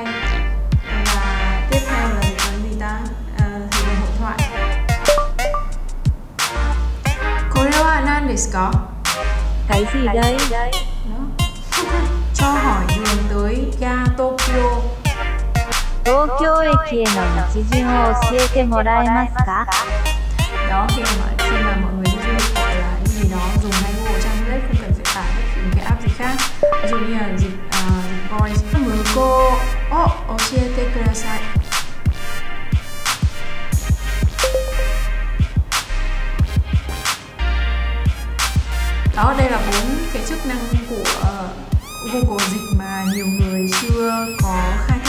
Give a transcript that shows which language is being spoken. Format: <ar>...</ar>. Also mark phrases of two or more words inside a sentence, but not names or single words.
<vi>Và tiếp theo là dịch bằng gì ta? Dịch bằng hội thoại.</vi> <ja>これは何ですか?</ja> <vi>Cái gì đây? Cho hỏi đường tới ga Tokyo.</vi> <ja>東京駅への道順を教えてもらえますか?</ja> <vi>Đó, khi mà mọi người đi du lịch hoặc là những gì đó dùng ngay Google Translate, không cần phải tải bất kỳ một cái app gì khác. Ví dụ như là dịch voice.</vi> <ja>向こうを教えてください.</ja> <vi>Đó, đây là 4 cái chức năng của Google Dịch mà nhiều người chưa có</vi>